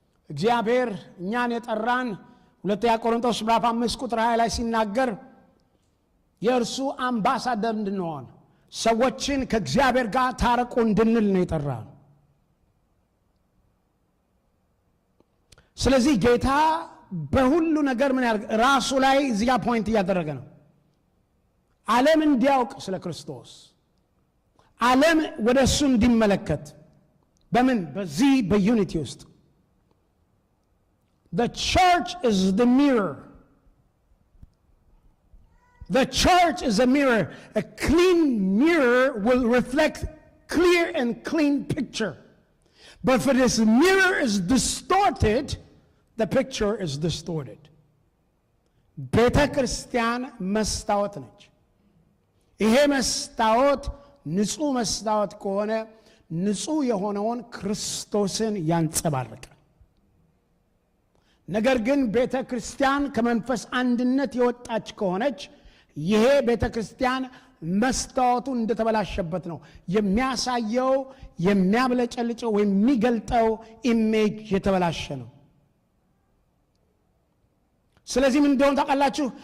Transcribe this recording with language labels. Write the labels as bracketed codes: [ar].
[am] እግዚአብሔር እኛን የጠራን ሁለተኛ ቆሮንቶስ ምዕራፍ 5 ቁጥር 20 ላይ ሲናገር የእርሱ አምባሳደር እንድንሆን ሰዎችን ከእግዚአብሔር ጋር ታረቁ እንድንል ነው የጠራን። ስለዚህ ጌታ በሁሉ ነገር ምን ያደርግ? ራሱ ላይ እዚህ ጋር ፖይንት እያደረገ ነው። ዓለም እንዲያውቅ ስለ ክርስቶስ፣ ዓለም ወደ እሱ እንዲመለከት በምን? በዚህ በዩኒቲ ውስጥ [en] the church is the mirror. The church is a mirror. A clean mirror will reflect clear and clean picture. But if this mirror is distorted, the picture is distorted. [am] ቤተ ክርስቲያን መስታወት ነች። ይሄ መስታወት ንጹህ መስታወት ከሆነ ንጹህ የሆነውን ክርስቶስን ያንጸባርቃል። ነገር ግን ቤተ ክርስቲያን ከመንፈስ አንድነት የወጣች ከሆነች ይሄ ቤተ ክርስቲያን መስታወቱ እንደተበላሸበት ነው የሚያሳየው። የሚያብለጨልጨው ወይም የሚገልጠው ኢሜጅ የተበላሸ ነው። ስለዚህ ምን እንደሆነ ታውቃላችሁ?